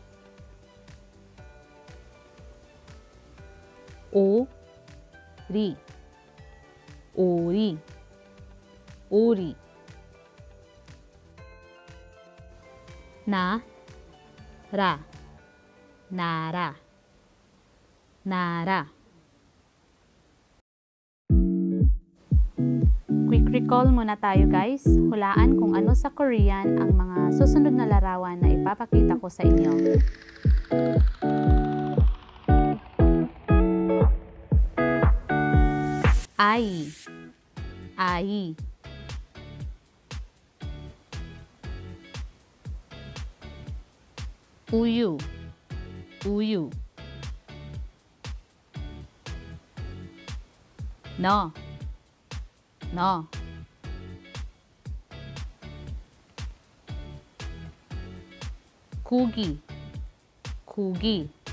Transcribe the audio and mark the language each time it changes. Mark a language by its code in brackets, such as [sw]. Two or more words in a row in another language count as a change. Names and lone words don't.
[ko] 오리 오리 오리 나라 나라 나라 [en] Quick recall [tl] muna tayo guys. Hulaan kung ano sa Korean ang mga susunod na larawan na ipapakita ko sa inyo. Ai ai [ko] 우유 우유 너 고기 고기